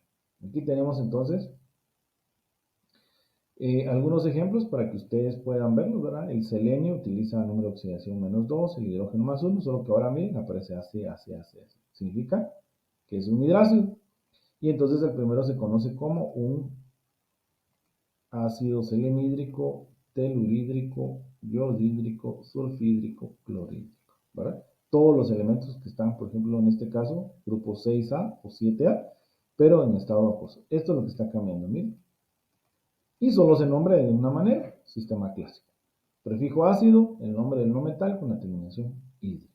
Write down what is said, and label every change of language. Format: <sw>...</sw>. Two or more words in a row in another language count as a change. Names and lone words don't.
<es>Aquí tenemos entonces algunos ejemplos para que ustedes puedan verlos, ¿verdad? El selenio utiliza número de oxidación -2, el hidrógeno +1, solo que ahora miren, aparece AC. Significa que es un hidrácido. Y entonces el primero se conoce como un ácido selenhídrico, telurídrico, yodhídrico, sulfhídrico, clorhídrico, ¿verdad? Todos los elementos que están, por ejemplo, en este caso, grupo 6A o 7A, pero en estado acuoso. Esto es lo que está cambiando, miren. Y solo se nombra de una manera, sistema clásico. Prefijo ácido, el nombre del no metal con la terminación hídrico.</es>